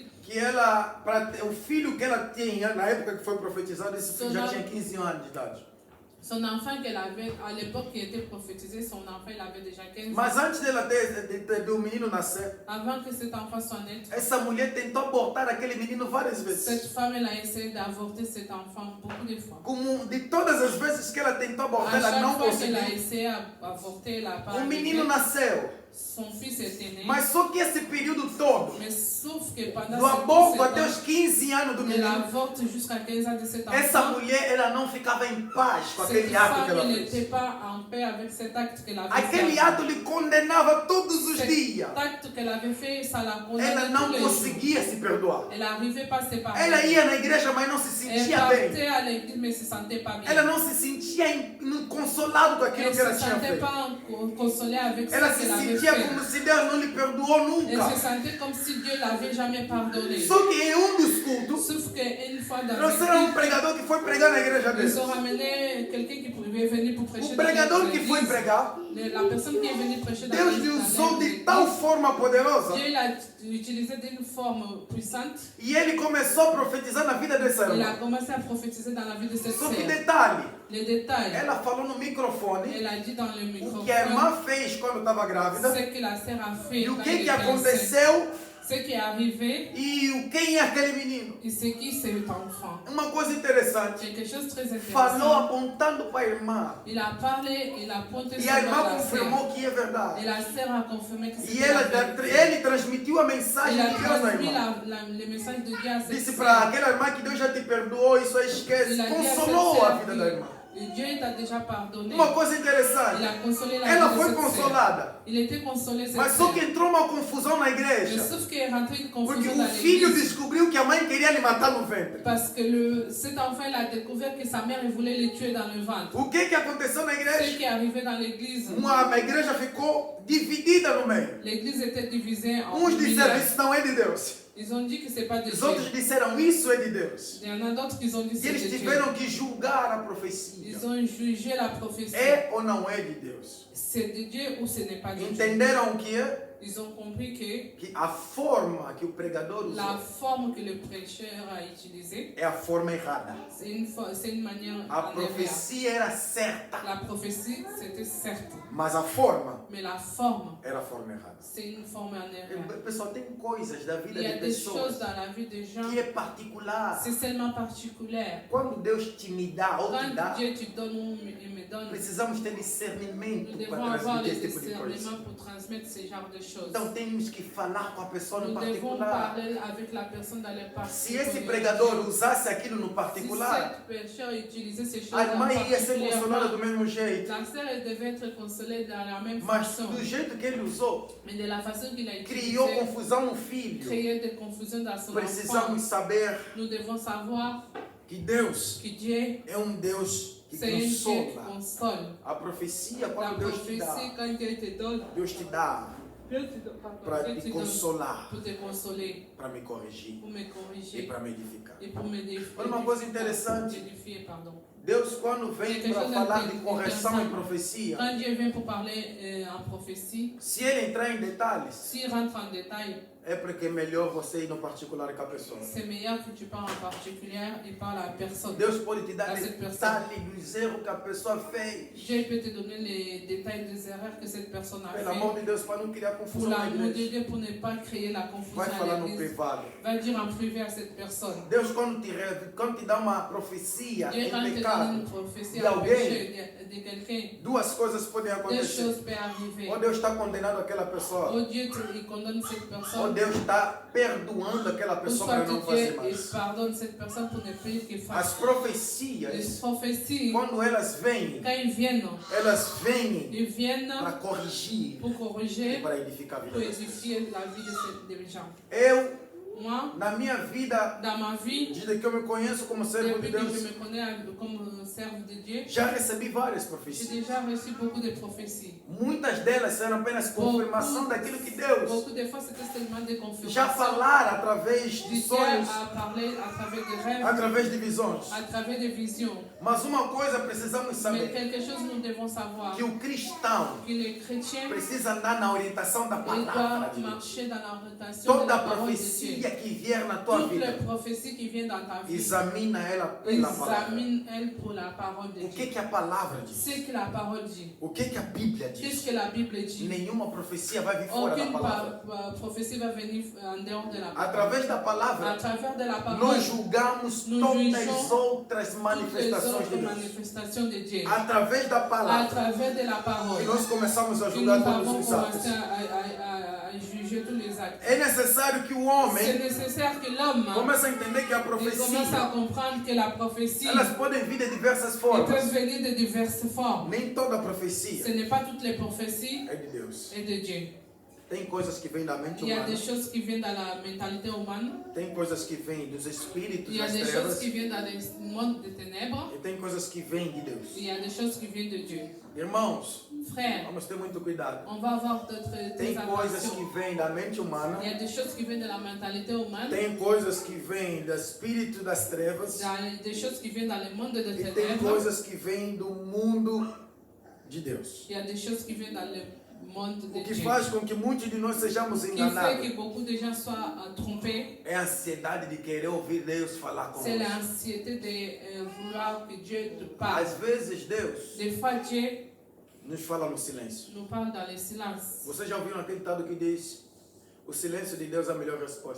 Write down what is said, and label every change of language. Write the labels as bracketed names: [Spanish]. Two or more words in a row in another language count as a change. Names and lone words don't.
[Portuguese] que ela, o filho que ela tinha, na época que foi profetizado, esse filho já tinha 15 anos de idade. [French] Son enfant qu'elle avait, à l'époque qui était prophétisé, son enfant il avait déjà 15 ans. [Portuguese] Mas antes dela do menino nascer, [French] Avant que cet enfant soit né, [Portuguese] essa mulher tentou abortar aquele menino várias vezes. [French] cette femme elle a essayé d'avorter cet enfant beaucoup de fois. [Portuguese] Como de todas as vezes que ela tentou [French] À [Portuguese] abortar, ela [French] chaque [Portuguese] não [French] fois qu'elle a [Portuguese] conseguiu. [French] essayé d'avorter, elle a pas [Portuguese] O menino [French] arrivé. [Portuguese] nasceu, [French] Son fils était né. [Portuguese] mas só que esse período todo, [French] Mais sauf que pendant [Portuguese] do [French] ces [Portuguese] aborto até [French] 17 [Portuguese] os [French] ans, [Portuguese] 15 anos do [French] elle [Portuguese] menino, [French] avorte jusqu'à 15 ans de cet [Portuguese] essa [French] enfant. [Portuguese] mulher ela não ficava em paz com [French] Cette [Portuguese] aquele ato que [French] femme [Portuguese] ela [French] elle [Portuguese] fez. [French] n'était pas en paix avec cet acte qu'elle avait [Portuguese] Aquele [French] fait. [Portuguese] ato lhe condenava todos os dias. [French] Cet acte qu'elle avait fait, ça l'a [Portuguese] Ela [French] condamnée [Portuguese] não [French] tous les jours. [Portuguese] conseguia se perdoar. [French] Elle n'arrivait pas à se pardonner. [Portuguese] Ela ia na igreja, mas não se [French] Elle [Portuguese] sentia bem. [French] partait à l'église mais ne se sentait pas bien. [Portuguese] Ela não se sentia consolado com aquilo [French] Elle [Portuguese] que [French] ne [Portuguese] ela [French] se [Portuguese] tinha [French] sentait [Portuguese] feito. [French] pas consolée avec [Portuguese] Ela [French] ce [Portuguese] se [French] qu'elle avait [Portuguese] sentia [French] fait. [Portuguese] como se Deus não lhe perdoou [French] Elle [Portuguese] nunca. [French] se sentait comme si Dieu l'avait jamais pardonné. [Portuguese] Só que em dos cultos, [French] Sauf qu'une fois dans [Portuguese] trouxeram [French] l'église, [Portuguese] pregador que foi pregar na igreja deles. [French] ils ont ramené quelqu'un qui pouvait venir pour prêcher [Portuguese] O [French] dans [Portuguese] pregador que foi [French] l'église. [Portuguese] pregar, [French] La personne qui est venue prêcher dans [Portuguese] Deus lhe [French] l'église, [Portuguese] usou de tal forma poderosa [French] Dieu l'a utilisé d'une forme puissante. [Portuguese] e ele começou a profetizar na vida dessa [French] Il a [Portuguese] irmã. [French] commencé à prophétiser dans la vie de cette [Portuguese] Só que [French] sœur. [Portuguese] detalhe, [French] Les détails, [Portuguese] ela falou no microfone [French] elle a dit dans le [Portuguese] o [French] microphone [Portuguese] que a irmã fez quando estava grávida [French] ce que la sœur a fait. [Portuguese] e o [French] quand [Portuguese] que [French] elle était enceinte. [Portuguese] aconteceu [French] Ce qui est arrivé [Portuguese] e quem é aquele menino. [French] et ce qui c'est cet enfant. [Portuguese] Uma coisa interessante, [French] Quelque chose de très [Portuguese] falou [French] intéressant. [Portuguese] apontando para a irmã [French] Il a parlé, il a pointé [Portuguese] e [French] sur [Portuguese] a irmã [French] la sœur. [Portuguese] confirmou que é [French] Et [Portuguese] verdade. [French] la sœur a confirmé que [Portuguese] E [French] c'était la vérité. [Portuguese] ele transmitiu a mensagem [French] Il a [Portuguese] de Deus à [French] transmis [Portuguese] irmã. [French] le message de Dieu à cette [Portuguese] Disse [French] sœur. [Portuguese] para aquela irmã que Deus já te perdoou, isso aí esquece. [French] Il a dit à cette [Portuguese] Consolou a [French] sœur [Portuguese] vida da irmã. [French] que Dieu t'a déjà pardonné. [Portuguese] Uma coisa [French] Il [Portuguese] interessante, [French] a consolé la [Portuguese] ela [French] vie de [Portuguese] foi [French] cette sœur. [Portuguese] consolada, [French] Il était consolé cette [Portuguese] mas só [French] sœur. [Portuguese] que entrou uma confusão na [French] Mais [Portuguese] igreja. [French] sauf qu'il est rentré une [Portuguese] Porque [French] confusion [Portuguese] o [French] dans [Portuguese] filho [French] l'église. [Portuguese] descobriu que a mãe queria lhe matar no ventre. [French] Parce que cet enfant il a découvert que sa mère elle voulait le tuer dans le ventre. [Portuguese] O que aconteceu na [French] Ce [Portuguese] igreja? [French] qui est arrivé dans l'église, [Portuguese] A igreja ficou dividida no meio. [French] l'église était divisée en [Portuguese] Uns [French] milieu. [Portuguese] disseram isso não é de Deus. [French] Ils ont dit que c'est pas de [Portuguese] Os [French] Dieu. [Portuguese] outros disseram isso é de Deus. [French] Il y en a d'autres qui ont dit [Portuguese] E [French] c'est [Portuguese] eles [French] de Dieu. [Portuguese] tiveram que julgar a profecia. [French] Ils ont jugé la prophétie. [Portuguese] É ou não é de Deus? [French] C'est de Dieu ou ce n'est pas de Dieu. [Portuguese] Entenderam o que é? [French] Ils ont compris [Portuguese] que a forma que o pregador [French] que la [Portuguese] usou [French] forme que le prêcheur a utilisée, [Portuguese] é a forma errada. [French] c'est une manière [Portuguese] A [French] en erreur. [Portuguese] profecia era certa, [French] La prophétie, c'était certes, [Portuguese] mas a forma [French] mais la forme, [Portuguese] era a forma errada. [French] c'est une forme en erreur. [Portuguese] Pessoal, tem coisas da vida [French] Il y a [Portuguese] de [French] des choses [Portuguese] pessoas [French] dans la vie des gens, [Portuguese] que é particular. [French] c'est seulement particulier. [Portuguese] Quando Deus te me dá ou te [French] Quand [Portuguese] dá, [French] Dieu te donne ou il me donne, [Portuguese] precisamos ter [French] nous [Portuguese] discernimento [French] devons [Portuguese] para [French] avoir [Portuguese] transmitir [French] le [Portuguese] esse tipo de coisa. [French] discernement pour transmettre ce genre de choses. [Portuguese] Então temos que falar com a pessoa no [French] Nous devons [Portuguese] particular. [French] parler avec la personne dans les [Portuguese] Se esse [French] particuliers. [Portuguese] pregador usasse aquilo no [French] Si [Portuguese] particular, [French] cette pécheur utilisait ces choses [Portuguese] a irmã ia ser [French] particulièrement, [Portuguese] consolada do mesmo jeito. [French] la sœur elle devait être consolée dans la même [Portuguese] Mas [French] façon. [Portuguese] do jeito que ele usou, [French] Mais de la façon qu'il a utilisé, [Portuguese] criou confusão no filho. [French] créer des confusions dans son [Portuguese] Precisamos [French] enfant. [Portuguese] saber [French] Nous devons savoir [Portuguese] que Deus [French] que Dieu, [Portuguese] é Deus que [French] c'est un Dieu qui [Portuguese] consola. [French] console. [Portuguese] A profecia, [French] La [Portuguese] quando Deus te [French] prophétie, [Portuguese] dá, [French] quand Dieu te donne, [Portuguese] Deus te dá [French] Dieu te donne, pardon, [Portuguese] para [French] Dieu [Portuguese] te [French] te donne [Portuguese] consolar, [French] pour te consoler, [Portuguese] para me corrigir [French] pour me [Portuguese] e [French] corriger [Portuguese] para me edificar. [French] et pour m'édifier. [Portuguese] Olha uma coisa interessante. [French] Édifier, pardon. [Portuguese] Deus, quando vem [French] Quelque [Portuguese] para [French] chose [Portuguese] falar de [French] d'intéressant. [Portuguese] correção em profecia, [French] Quand Dieu vient pour parler en prophétie, [Portuguese] se ele entrar em detalhes, [French] s'il rentre en détail, [Portuguese] é porque é melhor você ir no particular com a pessoa. [French] c'est meilleur que tu parles en particulier et parles à la personne. [Portuguese] Deus pode te dar [French] A cette [Portuguese] detalhes dos erros que a pessoa fez. [French] Dieu peut te donner les détails des erreurs que cette personne a [Portuguese] Pelo amor [French] fait. [Portuguese] de Deus, para não criar [French] Pour [Portuguese] confusão na [French] l'amour de [Portuguese] igreja. [French] Dieu, pour ne pas créer la confusion [Portuguese] Vai falar [French] à [Portuguese] no [French] l'église, [Portuguese] privado. [French] va dire en privé à cette personne. [Portuguese] Deus, quando te dá uma profecia [French] Dieu, [Portuguese] em [French] quand te donne [Portuguese] pecado, [French] une prophétie [Portuguese] de [French] à [Portuguese] alguém, [French] péché de quelqu'un, [Portuguese] duas coisas podem [French] deux [Portuguese] acontecer. [French] choses peuvent arriver. [Portuguese] Ou Deus está condenando aquela pessoa, [French] Oh Dieu, il condamne cette [Portuguese] ou [French] personne. [Portuguese] Deus está perdoando aquela [French] Ou [Portuguese] pessoa [French] soit [Portuguese] para não [French] que [Portuguese] fazer [French] Dieu il [Portuguese] mais. [French] pardonne cette personne pour ne plus qu'il [Portuguese] As [French] fasse. Les [Portuguese] profecias, [French] prophéties, [Portuguese] quando elas vêm, [French] quand ils viennent [Portuguese] vêm para [French] pour [Portuguese] corrigir [French] pour [Portuguese] e [French] corriger, [Portuguese] para edificar a vida [French] pour [Portuguese] das pessoas. [French] édifier la vie des gens. [Portuguese] Eu, [French] Moi, [Portuguese] na minha vida, [French] dans ma vie, [Portuguese] desde que eu me conheço como servo de [French] depuis que je [Portuguese] Deus, [French] me connais comme serve de Dieu, [Portuguese] já recebi várias [French] j'ai [Portuguese] profecias. [French] déjà reçu beaucoup de prophéties. [Portuguese] Muitas delas eram apenas confirmação daquilo que Deus [French] Beaucoup de fois, c'était seulement des confirmations. [Portuguese] já falara através de [French] Dieu [Portuguese] sonhos, [French] a parlé à travers des rêves, [Portuguese] através de visões. [French] à travers des visions. [Portuguese] Mas uma coisa precisamos [French] Mais [Portuguese] saber, [French] quelque chose nous devons savoir, [Portuguese] que o cristão [French] que les chrétiens [Portuguese] precisa andar na orientação da [French] ils [Portuguese] palavra [French] doivent [Portuguese] de Deus. [French] marcher dans l'orientation de [Portuguese] Toda [French] la parole de Dieu. [Portuguese] profecia que vier na tua [French] Toutes les [Portuguese] vida, [French] prophéties qui viennent dans ta vie, [Portuguese] examina ela pela palavra. [French] examine-elles pour la parole de [Portuguese] O [French] Dieu. [Portuguese] que a palavra diz? [French] Ce que la parole dit. [Portuguese] O que a Bíblia [French] Qu'est-ce [Portuguese] diz? [French] que la Bible dit? [Portuguese] Nenhuma profecia vai vir fora da [French] Aucune [Portuguese] palavra. [French] prophétie va venir en dehors de la parole. [Portuguese] Através da [French] À [Portuguese] palavra, [French] travers de la parole, [Portuguese] nós julgamos [French] Nous [Portuguese] todas [French] jugeons [Portuguese] as outras [French] toutes les [Portuguese] manifestações [French] autres [Portuguese] de Deus. [French] manifestations de Dieu. [Portuguese] Através da [French] À [Portuguese] palavra, [French] travers de la [Portuguese] e [French] parole, [Portuguese] nós começamos a [French] que nous [Portuguese] julgar todos [French] avons [Portuguese] os atos. [French] commencé à juger tous les actes. [Portuguese] É necessário que o [French] C'est [Portuguese] homem [French] nécessaire que l'homme [Portuguese] comece a entender que a [French] il commence [Portuguese] profecia, [French] à comprendre que la prophétie [Portuguese] elas podem vir de diversas [French] ils [Portuguese] formas. [French] peuvent venir de diverses formes. [Portuguese] Nem toda [French] Ce [Portuguese] profecia [French] n'est pas toutes les prophéties [Portuguese] é de Deus. [French] et de Dieu. [Portuguese] Tem coisas que vêm da mente [French] Il y a [Portuguese] humana, [French] des choses qui viennent dans la mentalité humaine. [Portuguese] tem coisas que vêm dos [French] Il [Portuguese] espíritos [French] y a [Portuguese] das [French] des choses [Portuguese] trevas, [French] qui viennent dans le monde des ténèbres. [Portuguese] e tem coisas que vêm de Deus. [French] Il y a des choses qui viennent de Dieu. [Portuguese] Irmãos, [French] Frères, [Portuguese] vamos ter muito cuidado. [French] on va avoir d'autres [Portuguese] Tem coisas [French] attentions. [Portuguese] que vêm da mente humana, [French] Il y a des choses qui viennent de la mentalité humaine. [Portuguese] tem coisas que vêm do espírito das trevas, [French] Il y a des choses qui viennent dans le monde des [Portuguese] e tem [French] ténèbres. [Portuguese] coisas que vêm do mundo de Deus. [French] Il y a des choses qui viennent dans le monde de [Portuguese] O que [French] Dieu. [Portuguese] faz com que muitos de nós sejamos [French] Ce qui fait [Portuguese] enganados [French] que beaucoup de gens soient trompés, [Portuguese] é a ansiedade de querer ouvir Deus falar [French] c'est [Portuguese] conosco. [French] l'anxiété de vouloir que Dieu te parle. [Portuguese] Às vezes Deus [French] Des fois, Dieu [Portuguese] nos fala no silêncio. [French] nous parle dans le silence. [Portuguese] Vocês já ouviram aquele ditado que diz: o silêncio de Deus é a melhor resposta?